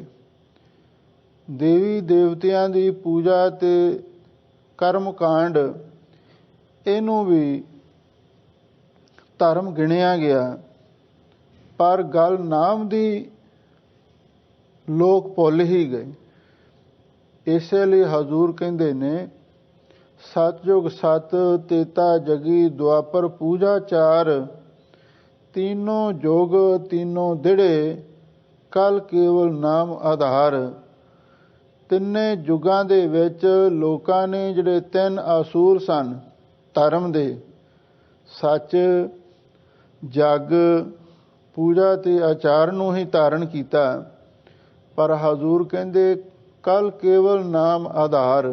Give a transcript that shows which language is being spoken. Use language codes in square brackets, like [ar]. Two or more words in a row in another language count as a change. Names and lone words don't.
[pa] ਦੇਵੀ ਦੇਵਤਿਆਂ ਦੀ ਪੂਜਾ ਤੇ ਕਰਮ ਕਾਂਡ ਇਹਨੂੰ ਵੀ ਧਰਮ ਗਿਣਿਆ ਗਿਆ। ਪਰ ਗੱਲ ਨਾਮ ਦੀ ਲੋਕ ਭੁੱਲ ਹੀ ਗਏ। ਇਸੇ ਲਈ ਹਜ਼ੂਰ ਕਹਿੰਦੇ ਨੇ ਸਤਿਯੁਗ ਸਤ ਤੇਤਾ ਜਗੀ, ਦੁਆਪਰ ਪੂਜਾ 4 ਤੀਨੋਂ ਜੋਗ ਤੀਨੋਂ ਦਿੜੇ, ਕਲ ਕੇਵਲ ਨਾਮ ਆਧਾਰ। ਤਿੰਨੇ ਯੁੱਗਾਂ ਦੇ ਵਿੱਚ ਲੋਕਾਂ ਨੇ ਜਿਹੜੇ 3 ਅਸੂਲ ਸਨ ਧਰਮ ਦੇ, ਸੱਚ, ਜਗ, ਪੂਜਾ ਤੇ ਆਚਾਰ ਨੂੰ ਹੀ ਧਾਰਨ ਕੀਤਾ। ਪਰ ਹਜ਼ੂਰ ਕਹਿੰਦੇ ਕਲ ਕੇਵਲ ਨਾਮ ਆਧਾਰ।